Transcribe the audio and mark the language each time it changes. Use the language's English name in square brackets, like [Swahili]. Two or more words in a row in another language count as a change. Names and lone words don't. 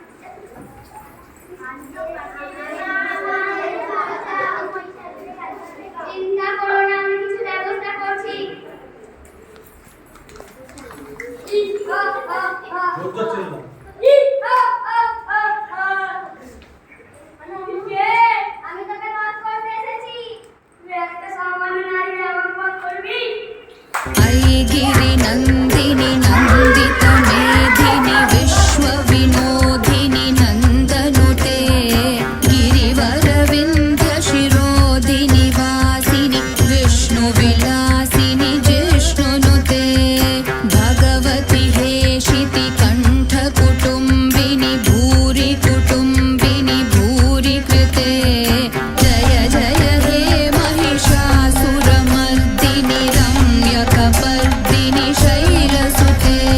[Bangla] চিন্তা করো না, আমি কিছু ব্যবস্থা করছি। আমি তোকে বধ করতে এসেছি, তুই একটা সামান্য নারী আমার বধ করবি? [Sanskrit] ऐगिरि नन्दिनि नन्दित मेधिनि विश्वविनोदिनि नन्दनुते गिरिवरविन्ध्य शिरोधिनि वासिनि विष्णुविलासिनि जिष्णुनुते भगवति हेशिति कण्ठकुटुम्बिनि भूरि कुटुम्बिनि भूरि कृते जय जय हे महिषासुरमर्दिनि रम्यकपर्दिनि शैलसुते